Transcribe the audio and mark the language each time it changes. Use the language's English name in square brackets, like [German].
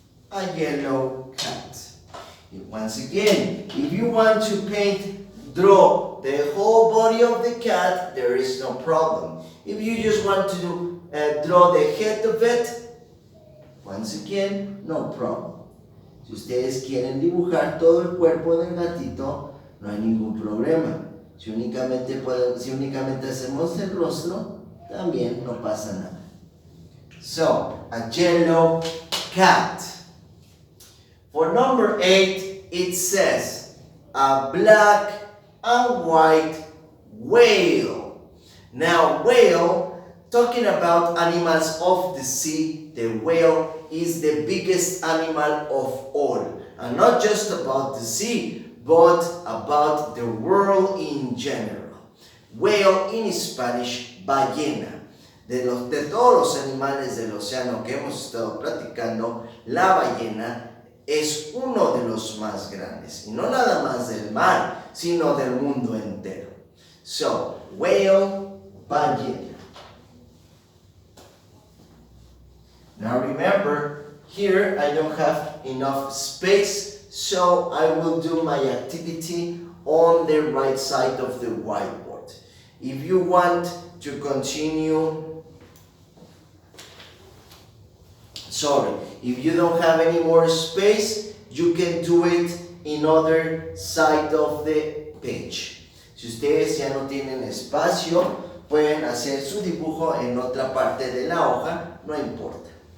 [English] A yellow cat. Once again, if you want to draw the whole body of the cat, there is no problem. If you just want to draw the head of it, once again, no problem. [Spanish] Si ustedes quieren dibujar todo el cuerpo del gatito, no hay ningún problema. Si únicamente hacemos el rostro, también no pasa nada. [English] So, a yellow cat. For number 8, it says a black and white whale. Now, whale, talking about animals of the sea, the whale is the biggest animal of all. And not just about the sea, but about the world in general. Whale in Spanish, ballena. [Spanish] De todos los animales del océano que hemos estado platicando, la ballena es uno de los más grandes. Y no nada más del mar, sino del mundo entero. [English] So, whale, ballena. Now remember, here I don't have enough space, so I will do my activity on the right side of the whiteboard. If you want to continue, if you don't have any more space, you can do it in other side of the page. [Spanish] Si ustedes ya no tienen espacio, pueden hacer su dibujo en otra parte de la hoja, no importa.